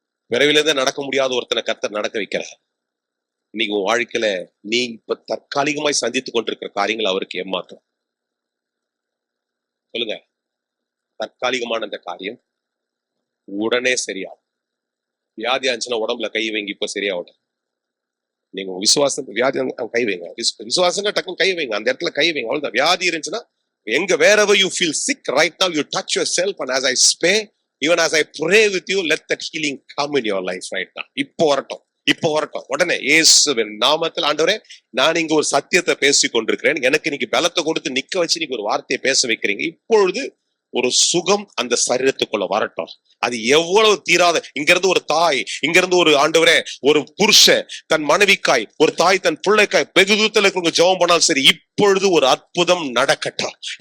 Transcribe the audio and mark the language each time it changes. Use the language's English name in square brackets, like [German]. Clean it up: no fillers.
[Tamil] விரைவிலிருந்தே நடக்க முடியாத ஒருத்தனை கர்த்தர் நடக்க வைக்கிறார். இன்னைக்கு உன் வாழ்க்கையில நீ இப்ப தற்காலிகமாய் சந்தித்துக் கொண்டிருக்கிற காரியங்கள் அவருக்கு ஏமாற்றம். சொல்லுங்க, தற்காலிகமான அந்த காரியம் உடனே சரியாகும். வியாதி ஆச்சுன்னா உடம்புல கை வைங்க, இப்ப சரியாகும். நீங்க விசுவாசம், வியாதி கை வைங்க, விசுவாசம் டக்குன்னு கை வைங்க, அந்த இடத்துல கை வைங்க, அவ்வளவுதான். வியாதி இருந்துச்சுன்னா எங்க [English] wherever you feel sick right now, you touch yourself and as I pray, even as I pray with you, let that healing come in your life right now. [Tamil] இப்போ வரட்டும் உடனே இயேசுவின் நாமத்தில். ஆண்டவரே, நான் இங்க ஒரு சத்தியத்தை பேசி கொண்டிருக்கிறேன், எனக்கு இன்னைக்கு பலத்தை கொடுத்து நிக்க வச்சு நீங்க ஒரு வார்த்தையை பேச வைக்கிறீங்க. இப்பொழுது ஒரு சுகம் அந்த சரீரத்துக்குள்ள வரட்டும். அது எவ்வளவு தீராத, இங்க இருந்து ஒரு தாய், இங்க இருந்து ஒரு ஆண்டவரே ஒரு புருஷன் தன் மனைவிக்காய், ஒரு தாய் தன் பிள்ளைக்காய் வெகு தூரத்துல ஜெபம் பண்ணாலும் சரி, இப்பொழுது ஒரு அற்புதம் நடக்கட்டும்.